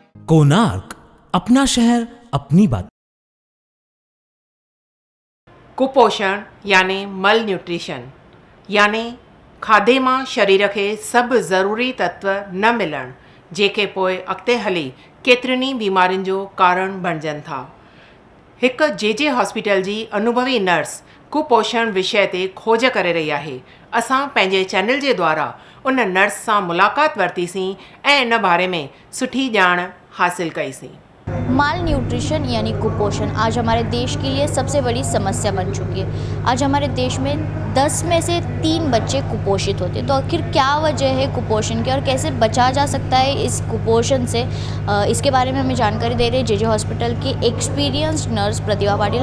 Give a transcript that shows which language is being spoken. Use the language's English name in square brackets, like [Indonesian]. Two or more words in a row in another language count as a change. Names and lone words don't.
[Hindi] कोणार्क, अपना शहर अपनी बात। [Sindhi] कुपोषण यानी [English] mal nutrition [Sindhi] यानी खाधे मां शरीर खे सभु ज़रूरी तत्व न मिलण, जेके पोइ अॻिते हली केतिरनि बीमारियुनि जो कारण बणिजनि था। हिकु जे हॉस्पिटल जी अनुभवी नर्स कुपोषण विषय ते खोज करे रही आहे। असां पंहिंजे चैनल जे द्वारा उन नर्स सां मुलाक़ात वरितीसीं ऐं इन बारे में सुठी ॼाण हासिल कईसीं। [English] mal nutrition [Hindi] यानी कुपोषण आज हमारे देश के लिए सबसे बड़ी समस्या बन चुकी है। आज हमारे देश में 10 में से 3 बच्चे कुपोषित होते हैं। तो आखिर क्या वजह है कुपोषण की और कैसे बचा जा सकता है इस कुपोषण से, इसके बारे में हमें जानकारी दे रहे हैं जे हॉस्पिटल की एक्सपीरियंस्ड नर्स प्रतिभा पाटिल।